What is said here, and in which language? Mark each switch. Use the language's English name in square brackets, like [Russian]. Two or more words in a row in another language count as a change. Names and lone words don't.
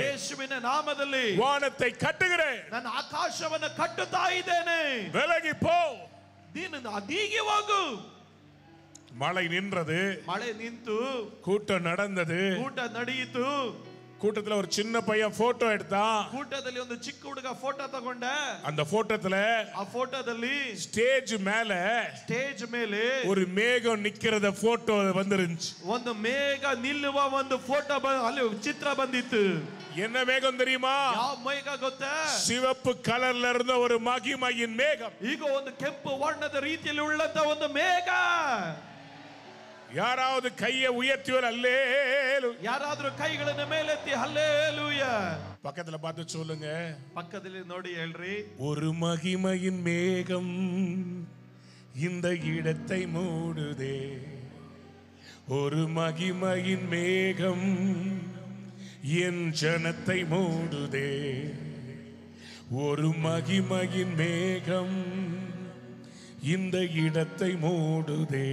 [Kannada] ಯೇಸುವಿನ ನಾಮದಲ್ಲಿ [Tamil] வானத்தை கட்டுகிறேன். [Kannada] ನಾನು ಆಕಾಶವನ್ನು ಕಟ್ಟುತ್ತಾ ಇದ್ದೇನೆ. [Tamil] விலகி போ. [Kannada] ನೀನು ನೀಗಿ ಹೋಗು. [Tamil] மழை நின்றது. [Kannada] ಮಳೆ ನಿಂತು [Tamil] கூட்டம் நடந்தது. [Kannada] ಊಟ ನಡೆಯಿತು. [Tamil] கூட்டத்துல ஒரு சின்ன பையன் போட்டோ எடுத்தான். [Kannada] ಕೂಟದಲ್ಲಿ ಒಂದು ಚಿಕ್ಕ ಹುಡುಗ ಫೋಟೋ ತಗೊಂಡ. [Tamil] அந்த போட்டோத்துல [Kannada] ಆ ಫೋಟೋದಲ್ಲಿ [Tamil] ஸ்டேஜ் மேல [Kannada] ಸ್ಟೇಜ್ ಮೇಲೆ [Tamil] ஒரு மேகம் நிக்கிறத போட்டோ வந்துருந்துச்சு. [Kannada] ಒಂದು ಮೇಘ ನಿಲ್ಲುವ ಒಂದು ಫೋಟೋ ಅಲ್ಲಿ ಚಿತ್ರ ಬಂದಿತ್ತು. [Tamil] என்ன மேகம் தெரியுமா? [Kannada] ಯಾವ ಮೇಘ ಗೊತ್ತಾ? [Tamil] சிவப்பு கலர்ல இருந்த ஒரு மகிமையின் மேகம். [Kannada] ಈಗ ಒಂದು ಕೆಂಪು ವರ್ಣದ ರೀತಿಯಲ್ಲಿ ಉಳ್ಳಂತ ಒಂದು ಮೇಘ. [Tamil] யாராவது கையை உயர்த்திவர் அல்லேலூயா. [Kannada] ಯಾರಾದ್ರೂ ಕೈಗಳನ್ನು ಮೇಲೆತ್ತಿ ಹಲ್ಲೇಲೂಯಾ. [Tamil] பக்கத்துல பார்த்து சொல்லுங்க. [Kannada] ಪಕ್ಕದಲ್ಲಿ ನೋಡಿ ಹೇಳ್ರಿ, [Tamil] ஒரு மகிமையின் மேகம் இந்த இடத்தை மூடுதே. ஒரு மகிமையின் மேகம் என் ஜனத்தை மூடுதே. ஒரு மகிமையின் மேகம் இந்த இடத்தை மூடுதே.